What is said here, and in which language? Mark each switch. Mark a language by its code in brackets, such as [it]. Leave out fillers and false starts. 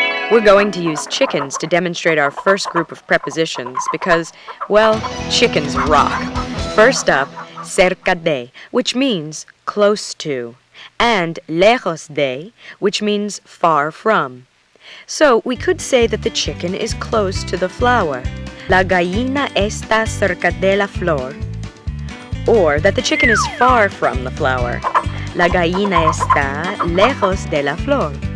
[en] We're going to use chickens to demonstrate our first group of prepositions because, well, chickens rock. First up, cerca de, which means close to, and lejos de, which means far from. So we could say that the chicken is close to the flower. [es] La gallina está cerca de la flor. [en] Or that the chicken is far from the flower. [es] La gallina está lejos de la flor.